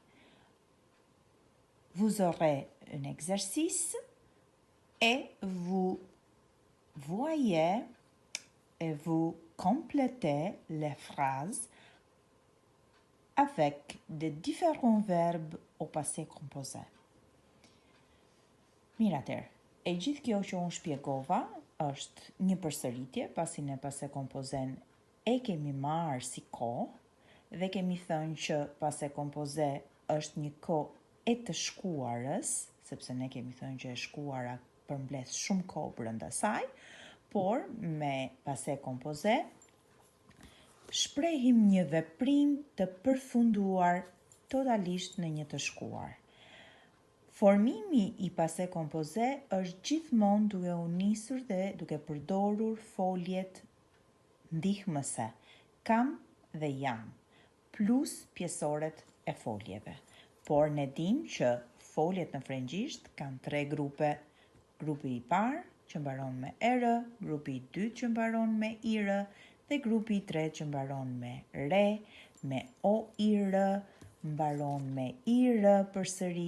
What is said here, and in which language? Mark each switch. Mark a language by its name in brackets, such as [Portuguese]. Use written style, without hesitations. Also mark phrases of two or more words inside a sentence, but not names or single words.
[French] Vous aurez un exercice et vous voyez et vous complétez les phrases avec des différents verbes au passé composé. [Albanian] Mira tërë, e gjithë kjo që unë shpjegova është një përsëritje, pasi në [French] passé composén [Albanian] e kemi marrë si kohë dhe kemi thënë që [French] passé composé [Albanian] është një kohë e të shkuarës, sepse ne kemi thënë që e shkuara përmbledh shumë kohë brenda saj, por me [French] passé composé [Albanian] shprehim një veprim të përfunduar totalisht në një të shkuar. Formimi i [French] passé composé [Albanian] është gjithmonë duke u nisur dhe duke përdorur foljet ndihmëse, kam dhe jam, plus pjesoret e foljeve. Por ne dim që foljet në frëngjisht kanë 3 grupe. Grupi i parë që mbaron me er, grupi i dytë që mbaron me ir dhe grupi i tretë që mbaron me re, me o ir, mbaron me ir përsëri.